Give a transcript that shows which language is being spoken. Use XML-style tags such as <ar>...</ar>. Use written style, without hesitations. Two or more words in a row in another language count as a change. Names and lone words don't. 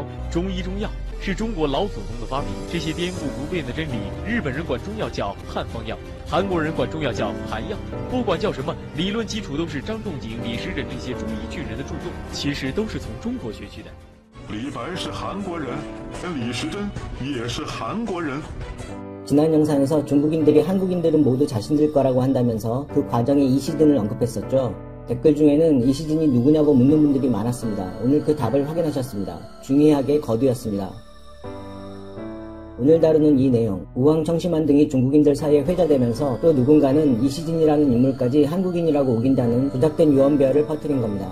<zh>中医中药是中国老祖宗的发明，这些颠覆不变的真理，日本人管中药叫汉方药，韩国人管中药叫韩药，不管叫什么，理论基础都是张仲景、李时珍这些中医巨人的著作，其实都是从中国学去的。李白是韩国人，李时珍也是韩国人。</zh> <ko>지난 영상에서 중국인들이 한국인들은 모두 자신들 거라고 한다면서 그 과정에 이시진을 언급했었죠. 댓글 중에는 이시진이 누구냐고 묻는 분들이 많았습니다. 오늘 그 답을 확인하셨습니다. 중의학의 거두였습니다. 오늘 다루는 이 내용, 우황청심환 등이 중국인들 사이에 회자되면서 또 누군가는 이시진이라는 인물까지 한국인이라고 우긴다는 조작된 유언비어를 퍼뜨린 겁니다.</ko>